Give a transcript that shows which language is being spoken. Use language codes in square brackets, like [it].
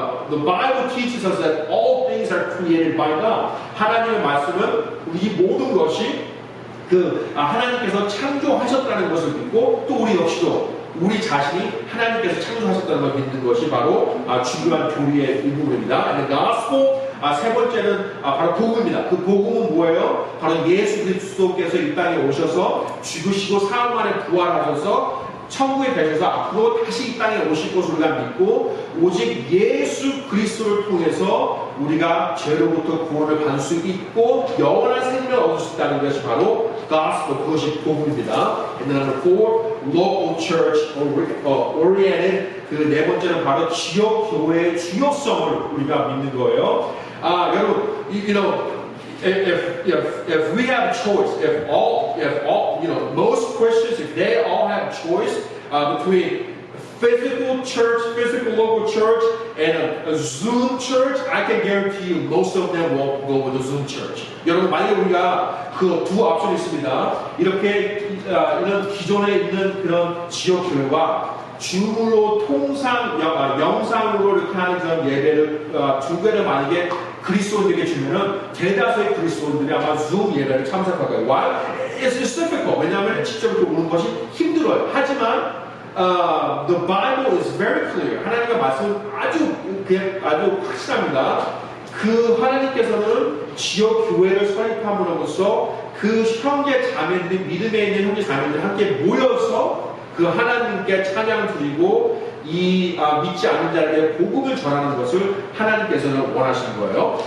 [en] The Bible teaches us that all things are created by God. [ko] 하나님의 말씀은 이 모든 것이 하나님께서 창조하셨다는 것을 믿고 또 우리 역시도 우리 자신이 하나님께서 창조하셨다는 걸 믿는 것이 바로 중요한 교리의 일부분입니다. [en] And the gospel, [ko] 세 번째는 바로 복음입니다. 그 복음은 뭐예요? 바로 예수 그리스도께서 이 땅에 오셔서 죽으시고 사흘 만에 부활하셔서 천국에 계셔서 앞으로 다시 이 땅에 오실 것을 우리가 믿고 오직 예수 그리스도를 통해서 우리가 죄로부터 구원을 받을 수 있고 영원한 생명을 얻을 수 있다는 것이 바로 gospel, 그것이 복음입니다. [en] And then number four, local church oriented. [ko] 그 네 번째는 바로 지역 교회의 주요성을 우리가 믿는 거예요. [en] 여러분, if we have a choice, if all, most Christians, if they all have a choice between physical church, physical local church, and a Zoom church, I can guarantee you most of them will go with a Zoom church. [ko] 여러분, 만약에 우리가 그 두 옵션이 있습니다. 이렇게 이런 기존에 있는 그런 지역 교회와 줌으로 영상으로 이렇게 하는 그런 예배를 두 개를 만약에 그리스도인들에게 주면은 대다수의 그리스도인들이 아마 줌 예배를 참석할 거예요. Why? [en] it's difficult. [ko] 왜냐하면 직접 이렇게 오는 것이 힘들어요. 하지만 [en] the Bible is very clear. [ko] 하나님의 말씀은 아주 확실합니다. 그 하나님께서는 지역 교회를 설립함으로써 그 형제 자매들이 믿음에 있는 형제 자매들이 함께 모여서 그 하나님께 찬양 드리고 이 믿지 않는 자에게 복음을 전하는 것을 하나님께서는 원하시는 거예요.